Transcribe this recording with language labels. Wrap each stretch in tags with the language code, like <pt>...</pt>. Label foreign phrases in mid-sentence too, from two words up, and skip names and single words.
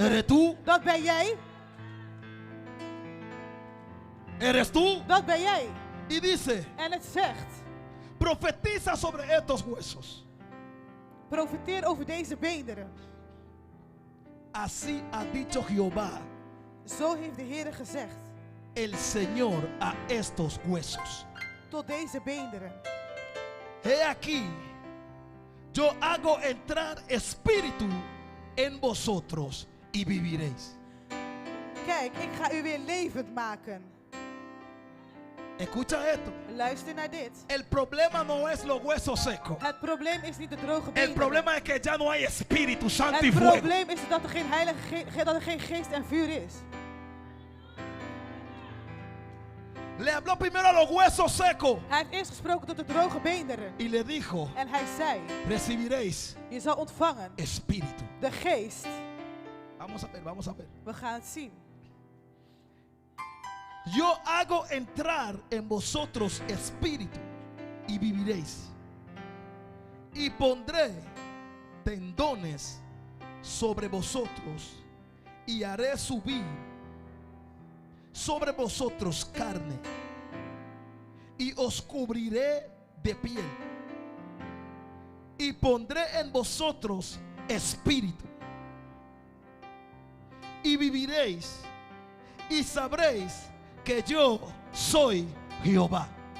<es>eres tú.</es> <nl>dat ben jij.</nl> <es>Eres tú.</es> <nl>Dat ben jij.</nl> <es>Y dice,</es> <nl>En het zegt,</nl> <es>profetiza sobre estos huesos.</es> <nl>profiteer over deze beenderen.</nl> <es>Así ha dicho Jehová,</es> <nl>Zo heeft de Heer gezegd,</nl> <es>el Señor, a estos huesos.</es> <nl>tot deze beenderen.</nl> <es>He aquí, yo hago entrar espíritu en vosotros y viviréis.</es> <nl>Kijk, ik ga u weer levend maken.</nl> <es>Escucha esto.</es> <nl>Luister naar dit.</nl> <es>El problema no es los huesos secos.</es> <nl>Het probleem is niet de droge</nl> <es>El</es> <nl>beenderen.</nl> <es>problema es que ya no hay Espíritu Santo y</es> <nl>Het</nl> <es>fuego.</es> <nl>probleem is dat er geen dat er geen geest en vuur is.</nl> <es>Le habló primero a los huesos secos</es> <nl>Hij heeft eerst gesproken tot de droge beenderen.</nl> <es>y le dijo,</es> <nl>En hij zei,</nl> <es>recibiréis</es> <nl>je zal ontvangen</nl> <es>espíritu.</es> <nl>de geest.</nl> <es>Vamos a ver, vamos a ver.</es> <nl>We gaan het zien.</nl> <es>Yo hago entrar en vosotros espíritu y viviréis. Y pondré tendones sobre vosotros y haré subir sobre vosotros carne y os cubriré de piel y pondré en vosotros espíritu y viviréis y sabréis que yo soy Jehová.</es>